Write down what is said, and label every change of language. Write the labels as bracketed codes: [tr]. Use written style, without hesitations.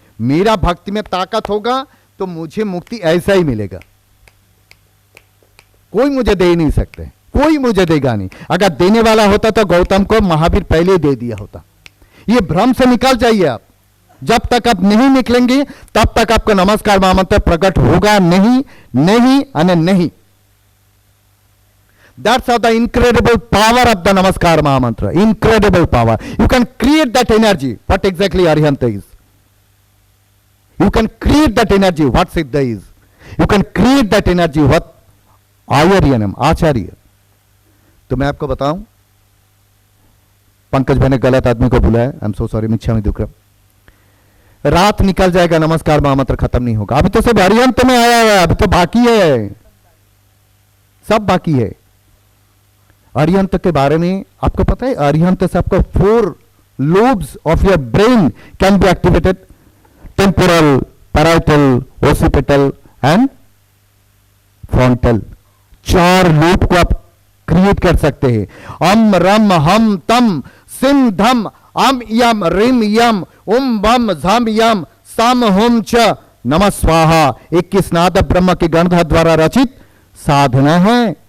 [hi] मेरा भक्ति में ताकत होगा तो मुझे मुक्ति ऐसा ही मिलेगा, कोई मुझे दे नहीं सकते, कोई मुझे देगा नहीं। अगर देने वाला होता तो गौतम को महावीर पहले दे दिया होता। ये भ्रम से निकल जाइए आप। जब तक आप नहीं निकलेंगे तब तक आपका नमस्कार महामंत्र प्रकट होगा नहीं, नहीं और नहीं। [en] That's how the incredible power of the Namaskar Mahamantra. Incredible power. You can create that energy. What exactly Arihanta is? You can create that energy. What Siddha is? You can create that energy. What Ayaryanam, Acharya. [hi] तो मैं आपको बताऊं, पंकज भाई ने गलत आदमी को बुलाया। [en] I am so sorry, [hi] मिच्छामि दुक्कड़म। रात निकल जाएगा, नमस्कार महामंत्र खत्म नहीं होगा। अभी तो सब अरिहंत में आया है, अभी तो बाकी है, सब बाकी है। अरिहंत के बारे में आपको पता है? अरिहंत से आपको [en] 4 lobes of your brain can be activated: temporal, parietal, occipital and frontal। [hi] 4 lobe को आप क्रिएट कर सकते हैं। [sa] अम रम हम तम सिम धम अम यम रिम यम उम बम झम यम सम हुम च नमः स्वाहा। [hi] 21 नाद ब्रह्म के गणधर द्वारा रचित साधना है।